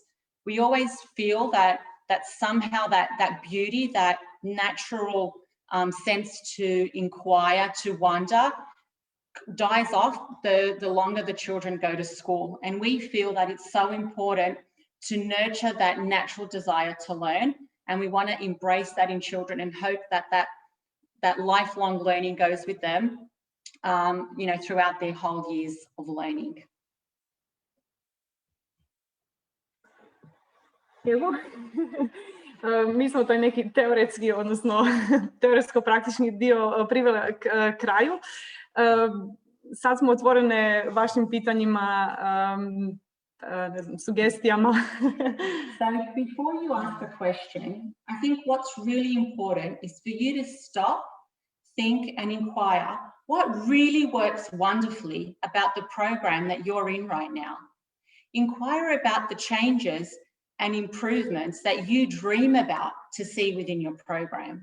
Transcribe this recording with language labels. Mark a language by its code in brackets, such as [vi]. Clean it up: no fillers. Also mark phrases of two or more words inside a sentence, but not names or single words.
[en] We always feel that somehow that beauty, that natural sense to inquire, to wonder, dies off the longer the children go to school. And we feel that it's so important to nurture that natural desire to learn. And we want to embrace that in children and hope that lifelong learning goes with them, you know, throughout their whole years of learning. [hr] Evo, mi smo taj neki teoretski, odnosno teoretsko-praktični dio priveli k kraju. Sad smo otvorene vašim pitanjima, ne znam, sugestijama. [en] So before you ask a question, I think what's really important is for you to stop, think and inquire what really works wonderfully about the program that you're in right now. Inquire about the changes and improvements that you dream about to see within your program.